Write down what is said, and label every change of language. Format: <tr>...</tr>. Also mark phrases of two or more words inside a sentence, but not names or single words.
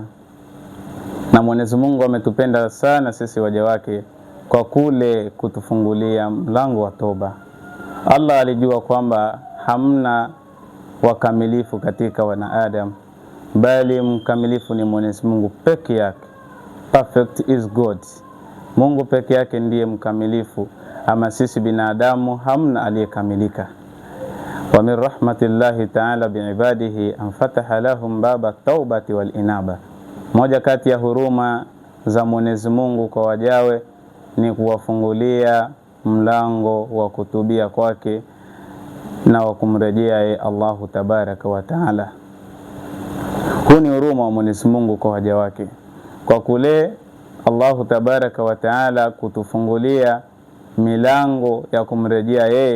<sw>Na Mwenyezi Mungu ametupenda sana sisi waja wake kwa kule kutufungulia mlango wa toba. Allah alijua kwamba hamna wakamilifu katika wanaadam, bali mkamilifu ni Mwenyezi Mungu peke yake.</sw> <en>Perfect is God.</en> <sw>Mungu peke yake ndiye mkamilifu, ama sisi binadamu hamna aliyekamilika.</sw> <ar>ومن رحمة الله تعالى بعباده أن فتح لهم باب التوبة والإنابة.</ar> <sw>Moja kati ya huruma za Mwenyezi Mungu kwa wajawe ni kuwafungulia mlango wa kutubia kwake na wa kumrejea</sw> <ar>الله تبارك وتعالى.</ar> <sw>Huu ni huruma wa Mwenyezi Mungu kwa waja wake, kwa kule</sw> <ar>الله تبارك وتعالى</ar> <sw>kutufungulia milango ya kumrejea yeye.</sw>